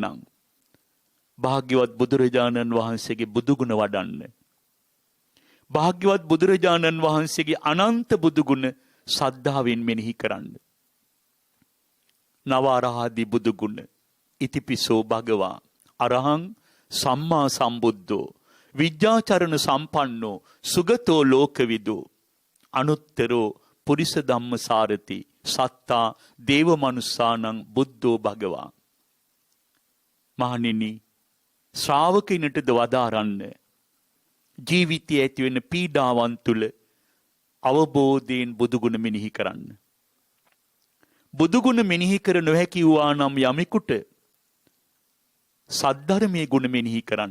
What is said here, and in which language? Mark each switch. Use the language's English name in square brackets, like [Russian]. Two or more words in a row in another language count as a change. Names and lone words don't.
[Sinhala] භාග්‍යවත් බුදුරජාණන් වහන්සේගේ බුදුගුණ වඩන්න. භාග්‍යවත් බුදුරජාණන් වහන්සේගේ අනන්ත බුදුගුණ සද්ධාවෙන් මෙනෙහි කරන්න. නවාරහාදී බුදුගුණ [Pali] ඉතිපිසෝ භගවා අරහං සම්මා සම්බුද්ධෝ විද්‍යාචරණ සම්පන්නෝ සුගතෝ ලෝකවිදෝ අනුත්තරෝ පුරිස ධම්මසාරති සත්තා දේව මනුස්සානං බුද්ධෝ භගවා. [Sinhala] මහණෙනි, ශ්‍රාවකිනටද වදාරන්න ජීවිතයේ ඇතිවෙන පීඩාවන් තුල අවබෝධයෙන් බුදුගුණ මෙනෙහි කරන්න. බුදුගුණ මෙනෙහි කර නොහැකි වූවා නම් යමෙකුට සද්ධර්මයේ ගුණ මෙනෙහි කරන්න.